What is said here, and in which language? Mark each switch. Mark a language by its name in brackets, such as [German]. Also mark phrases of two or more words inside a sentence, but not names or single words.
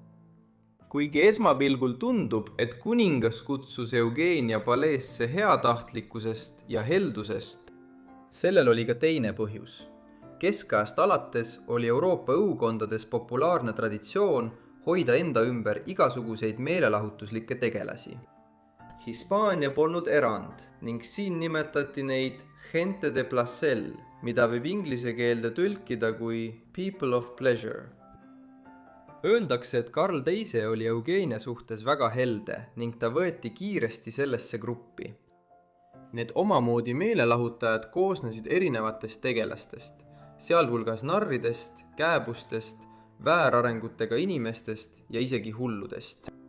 [Estonian] Kuigi esmapilgul tundub, et kuningas kutsus Eugenia paleesse heatahtlikkusest ja heldusest, sellel oli ka teine põhjus. Keskajast alates oli Euroopa õukondades populaarne traditsioon hoida enda ümber igasuguseid meelelahutuslikke tegelasi. Hispaania polnud erand ning siin nimetati neid [Spanish] gente de placer, [Estonian] mida võib inglise keelde tõlkida kui [English] people of pleasure. [Estonian] Öeldakse, et Karl II oli Eugenia suhtes väga helde ning ta võeti kiiresti sellesse gruppi. Need omamoodi meelelahutajad koosnesid erinevatest tegelastest, sealhulgas narridest, kääbustest, väärarengutega inimestest ja isegi hulludest.